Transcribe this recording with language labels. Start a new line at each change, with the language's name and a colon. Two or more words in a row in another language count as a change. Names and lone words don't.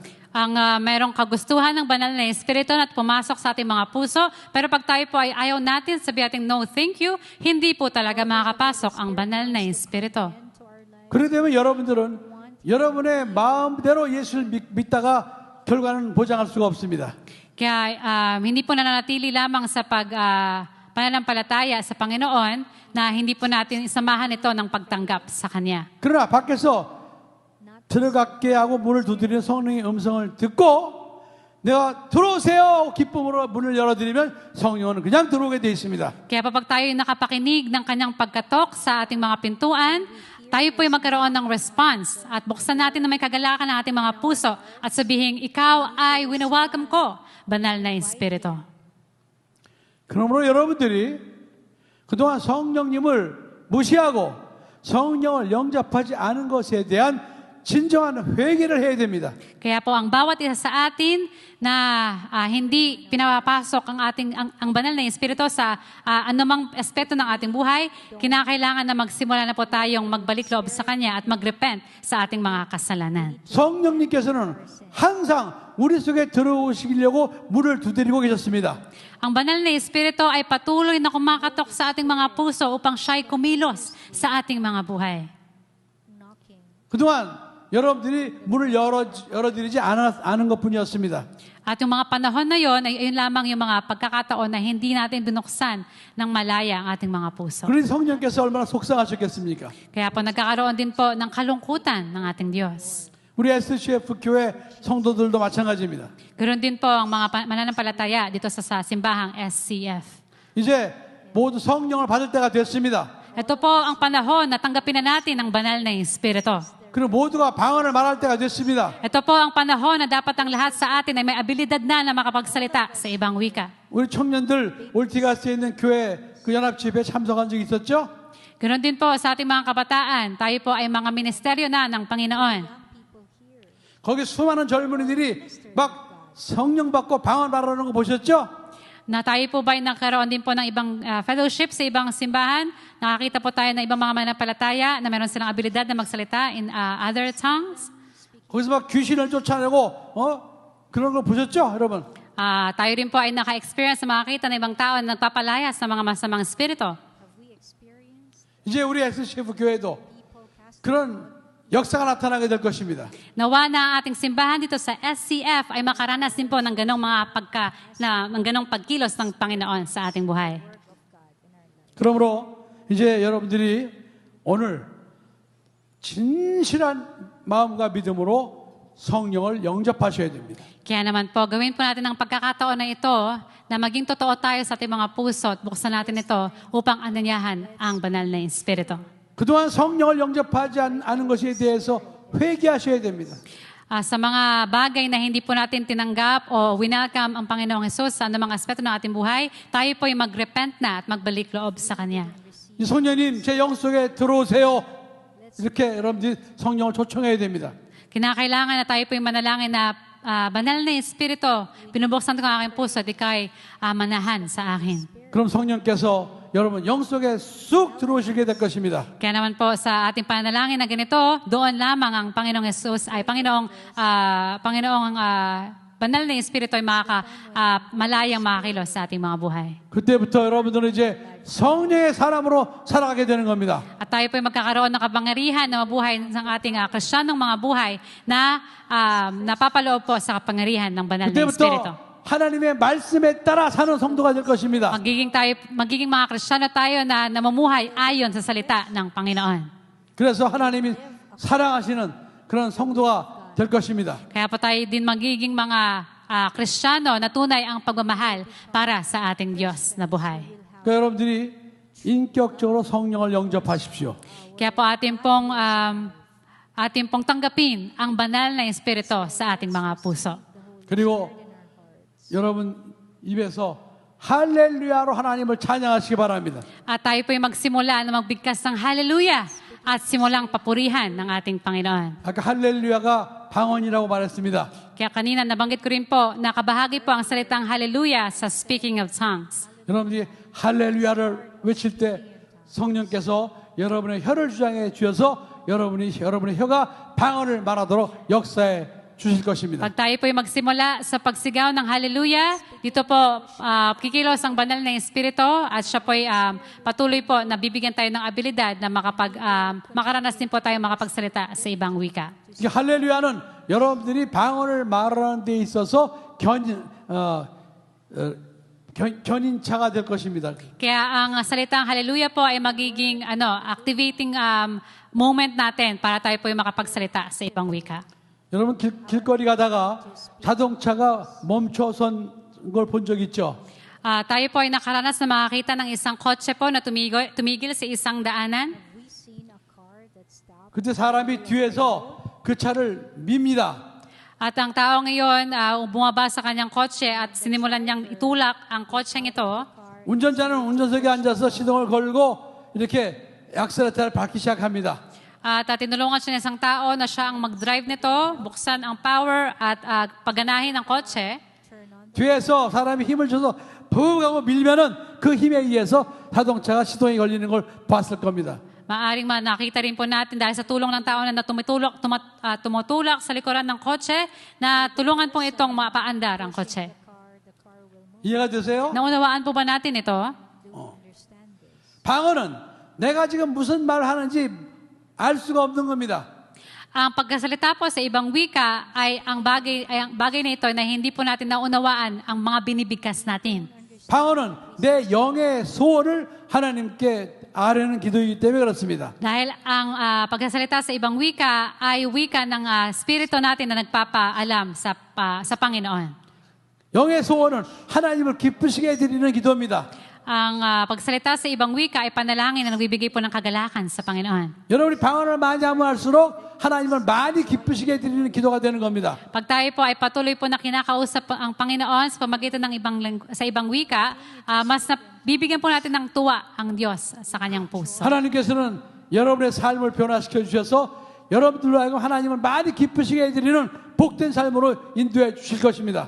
Filipino: Ang mayroong kagustuhan ng banal na Espiritu at pumasok sa ating mga puso, pero pag tayo po ay ayaw natin, sabi ating
English: no thank you,
Filipino: hindi po talaga makakapasok ang banal na Espiritu.
English: into our life.
Korean: 그렇기 때문에 여러분들은 여러분의 마음대로 예수를 믿다가 결과는 보장할 수가 없습니다.
Filipino: Kaya hindi po nananatili lamang sa pananampalataya sa Panginoon na hindi po natin isamahan ito ng pagtanggap sa Kanya.
Korean: 그러나 밖에서 들어갈게 하고 문을 두드리는 성령의 음성을 듣고 내가 들어오세요 기쁨으로 문을 열어드리면 성령은 그냥 들어오게 되어 있습니다.
Filipino: Kaya kapag tayo nakapakinig ng Kanyang pagkatok sa ating mga pintuan, tayo po ay magkaroon ng response at buksan natin na may kagalakan ng ating mga puso at sabihin, ikaw ay winawelcome ko, banal na Espiritu.
Korean: 그러므로 여러분들이 그동안 성령님을 무시하고 성령을 영접하지 않은 것에 대한 진정한 회개를 해야 됩니다.
Filipino: Kaya po ang bawat isa sa atin na hindi pinapasok ang banal na Espiritu sa anumang aspeto ng ating buhay, kinakailangan na magsimula na po tayong magbalik loob sa Kanya at magrepent sa ating mga kasalanan.
Korean: 성령님께서는 항상 우리 속에 들어오시려고 문을 두드리고 계셨습니다.
Filipino: Ang banal na Espiritu ay patuloy na kumakatok sa ating mga puso upang siya'y kumilos sa ating mga buhay. Knocking.
Korean: 그동안 여러분들이 문을 열어드리지 않은 것뿐이었습니다.
Filipino: At yung mga panahon na yon ay yun lamang yung mga pagkakataon na hindi natin binuksan ng malaya ang ating mga puso.
Korean: 그러니 성령께서 얼마나 속상하셨겠습니까?
Filipino: Kaya po nagkakaroon din po ng kalungkutan ng ating Diyos.
Korean: 우리 SCF 교회 성도들도 마찬가지입니다.
Filipino: Ganoon din po ang mga mananampalataya dito sa simbahang SCF.
Korean: 이제 모두 성령을 받을 때가 됐습니다.
Filipino: Ito po ang panahon na tanggapin na natin ang banal na Espiritu.
Korean: 그리고 모두가 방언을 말할 때가 됐습니다.
Filipino: Ito po ang panahon na dapat ang lahat sa atin ay may abilidad na makapagsalita sa ibang wika.
Korean: 우리 청년들 올티가스에 있는 교회 그 연합집에 참석한 적이 있었죠?
Filipino: Ganoon din po sa ating mga kabataan, tayo po ay mga ministeryo na ng Panginoon.
Korean: 거기 수많은 젊은이들이 막 성령 받고 방언 말하는 거 보셨죠?
Filipino: Na tayo po ba ay nagkaroon din po ng ibang fellowship sa ibang simbahan? Nakakita po tayo ng ibang mga mananampalataya na meron silang abilidad na magsalita
English: in other tongues?
Korean: 거기서 막 귀신을 쫓아내고 그런 거 보셨죠, 여러분?
Filipino: Tayo rin po ay naka-experience na makakita ng ibang tao na nagpapalaya sa mga masamang espiritu.
English: Have we experienced
Korean: 이제 우리 SCF 교회도 그런 역사가 나타나게 될 것입니다.
Filipino: Nawa na ang ating simbahan dito sa SCF ay makaranas din po ng ganong ng ganong pagkilos ng Panginoon sa ating buhay.
Korean: 그러므로 이제 여러분들이 오늘 진실한 마음과 믿음으로 성령을 영접하셔야 됩니다.
Filipino: Kaya naman po, gawin po natin ang pagkakataon na ito na maging totoo tayo sa ating mga puso at buksan natin ito upang ananyahan ang banal na Espiritu.
Korean: 그동안 성령을 영접하지 않은 것에 대해서 회개하셔야 됩니다.
Filipino: Sa mga bagay na hindi po natin tinanggap o winelcome ang Panginoong Hesus sa anumang aspeto ng ating buhay, tayo po ay mag-repent na at magbalik loob sa Kanya.
Korean: 이 성령님 제 영 속에 들어오세요. 이렇게 여러분들이 성령을 초청해야 됩니다.
Filipino: Kinakailangan na tayo po ay manalangin na banal na Espiritu, pinubuksan ko ang aking puso at ikaw'y manahan sa akin.
Korean: 그럼 성령께서 여러분 영 속에 쑥 들어오시게 될 것입니다.
Filipino: Kaya naman po sa ating panalangin na ganito, doon lamang ang Panginoong Jesus ay Panginoong banal na Espiritu ay malayang makakilos sa ating mga buhay.
Korean: 그때부터 여러분들은 이제 성령의 사람으로 살아가게 되는 겁니다.
Filipino: At tayo po ay magkakaroon ng kapangyarihan na mabuhay ng ating Kristiyanong mga buhay na napapaloob po sa kapangyarihan ng banal na Espiritu.
Korean: 그때부터 하나님의 말씀에 따라 사는 성도가 될 것입니다.
Filipino: Magiging mga Kristiyano tayo na namumuhay ayon sa salita ng Panginoon.
Korean: 그래서 하나님이 사랑하시는 그런 성도가 될 것입니다.
Filipino: Kaya po tayo din magiging mga Kristiyano na tunay ang pagmamahal para sa ating Diyos na buhay.
Korean: 그러니까 여러분들이 인격적으로 성령을 영접하십시오.
Filipino: Kaya po ating pong tanggapin ang banal na Espiritu sa ating mga puso.
Korean: 그리고 여러분 입에서 할렐루야로 하나님을 찬양하시기 바랍니다.
Filipino: At tayo po ay magsimula na magbigkas ng hallelujah at simulang papurihan ng ating Panginoon.
Korean: 아까 할렐루야가 방언이라고 말했습니다.
Filipino: Kaya kanina nabanggit ko rin po na kabahagi po ang salitang hallelujah sa
English: speaking of tongues.
Korean: 여러분들이 할렐루야를 외칠 때 성령께서 여러분의 혀를 주장해 주셔서 여러분의 혀가 방언을 말하도록 역사해 주실 것입니다.
Filipino: Pag tayo po ay magsimula sa pagsigaw ng hallelujah, dito po kikilos ang banal na Espiritu at siya po ay patuloy po na bibigyan tayo ng abilidad na makaranas din po tayo makapagsalita sa ibang wika.
Korean: 이 할렐루야는 여러분들이 방언을 말하는 데 있어서 견인차가 될 것입니다.
Filipino: Kaya ang salitang hallelujah po ay magiging
English: activating moment
Filipino: natin para tayo po ay makapagsalita sa ibang wika.
Korean: 여러분 길거리 가다가 자동차가 멈춰선 걸 본 적 있죠?
Filipino: Tayo po ay nakaranas na makakita ng isang kotse po na tumigil sa isang daanan.
English: We seen a car that stopped.
Korean: 그때 사람이 뒤에서 그 차를 밉니다.
Filipino: At ang tao ngayon bumaba sa kanyang kotse at sinimulan niyang itulak ang kotseng ito.
Korean: 운전자는 운전석에 앉아서 시동을 걸고 이렇게 액셀레터를 밟기 시작합니다.
Filipino: At tinulungan siya ng isang tao na siya ang mag-drive nito, buksan ang power at pagganahin ang kotse.
Korean: 뒤에서 사람이 힘을 줘서 푹 하고 밀면은 그 힘에 의해서 자동차가 시동이 걸리는 걸 봤을 겁니다.
Filipino: Maaring nakita rin po natin dahil sa tulong ng tao na tumutulak sa likuran ng kotse na tulungan pong itong mapaandar ang kotse.
Korean: 이해가 되세요?
Filipino: Naunawaan po ba natin ito?
Korean: 방언은 내가 지금 무슨 말 하는지 알 수가 없는 겁니다.
Filipino: Ang pagkasalita po sa ibang wika ay ang bagay na ito na hindi po natin naunawaan ang mga binibigkas natin.
Korean: 방언은 내 영의 소원을 하나님께 아뢰는 기도이기 때문에 그렇습니다.
Filipino: Dahil ang pagkasalita sa ibang wika ay wika ng spirito natin na nagpapaalam sa Panginoon.
Korean: 영의 소원은 하나님을 기쁘시게 해드리는 기도입니다.
Filipino: Ang pagsalita sa ibang wika ay panalangin na nagbibigay po ng kagalakan sa Panginoon.
Korean: 여러분이 방언을 많이 하면 할수록 하나님을 많이 기쁘시게 해드리는 기도가 되는 겁니다.
Filipino: Pag tayo po ay patuloy po na kinakausap ang Panginoon sa pamagitan ng sa ibang wika, mas bibigyan po natin ng tuwa ang Diyos sa kanyang puso.
Korean: 하나님께서는 여러분의 삶을 변화시켜 주셔서 여러분들로 하여금 하나님을 많이 기쁘시게 해드리는 복된 삶으로 인도해 주실 것입니다.